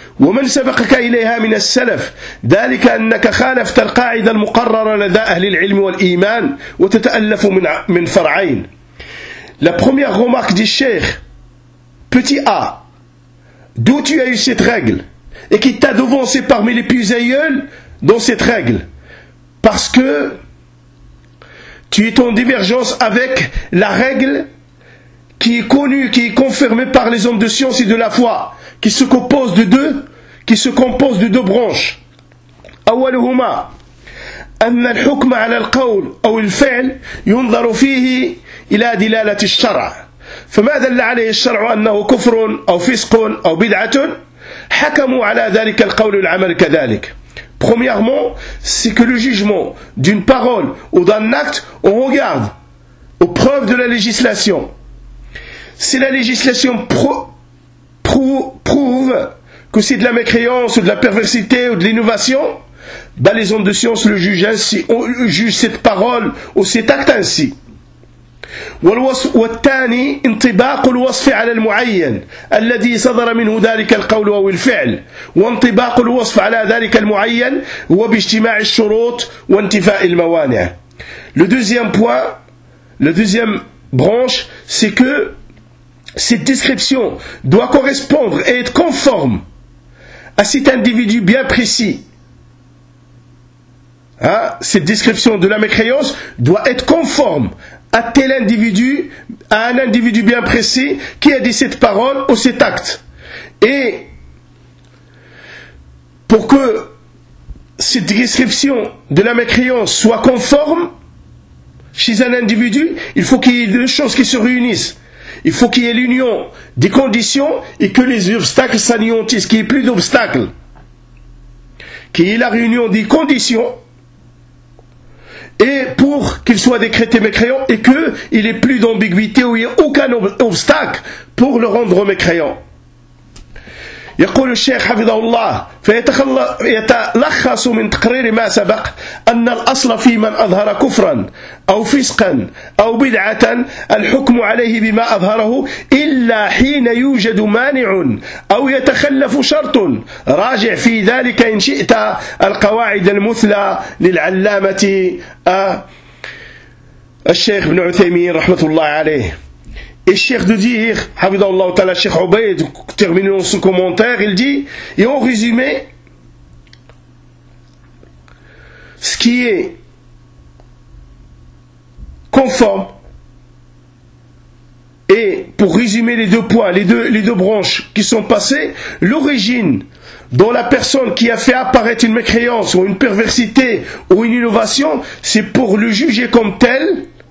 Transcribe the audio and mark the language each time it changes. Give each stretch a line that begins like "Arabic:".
Arabic: ومن سبقك إليها من السلف ذلك أنك خالفت القاعدة المقررة لدى أهل العلم والإيمان وتتألف من فرعين
French: La première remarque du Cheikh Petit A D'où tu as eu cette règle et qui t'a devancé parmi les plus aïeuls dans cette règle parce que tu es en divergence avec la règle qui est connue, qui est confirmée par les hommes de science et de la foi qui se compose de deux qui se compose de deux branches.
Arabic: أولهما أن الحكم على القول أو الفعل ينظر فيه إلى دلالة الشرع. فما دل عليه الشرع أنه كفر أو فسق أو بدعة حكموا على ذلك القول والعمل كذلك.
French: Premièrement, c'est que le jugement d'une parole ou d'un acte on regarde aux preuves de la législation. Si la législation prouve que c'est de la mécréance, ou de la perversité, ou de l'innovation, ben les hommes de science le jugent ainsi, on juge cette parole, ou cet acte ainsi.
Arabic: والثاني انطباق الوصف على المعين الذي صدر منه ذلك القول أو الفعل وانطباق الوصف على ذلك المعين هو باجتماع الشروط وانتفاء الموانع.
French: Le deuxième point, la deuxième branche, c'est que cette description doit correspondre et être conforme à cet individu bien précis. Hein? Cette description de la mécréance doit être conforme à tel individu, à un individu bien précis qui a dit cette parole ou cet acte. Et pour que cette description de la mécréance soit conforme chez un individu, il faut qu'il y ait deux choses qui se réunissent. Il faut qu'il y ait l'union des conditions et que les obstacles s'anéantissent, qu'il n'y ait plus d'obstacles. Qu'il y ait la réunion des conditions et pour qu'il soit décrété mécréant et qu'il n'y ait plus d'ambiguïté ou il n'y ait aucun obstacle pour le rendre mécréant.
Arabic: يقول الشيخ حفظه الله فيتلخص من تقرير ما سبق أن الأصل في من أظهر كفرا أو فسقا أو بدعة الحكم عليه بما أظهره إلا حين يوجد مانع أو يتخلف شرط راجع في ذلك إن شئت القواعد المثلى للعلامة الشيخ بن عثيمين رحمة الله عليه.
French: Et Cheikh de dire, Habibullah Ta'ala, Cheikh Obeid, terminons ce commentaire, il dit, et en résumé, ce qui est conforme, et pour résumer les deux points, les deux branches qui sont passées, l'origine dont la personne qui a fait apparaître une mécréance, ou une perversité, ou une innovation, c'est pour le juger comme tel,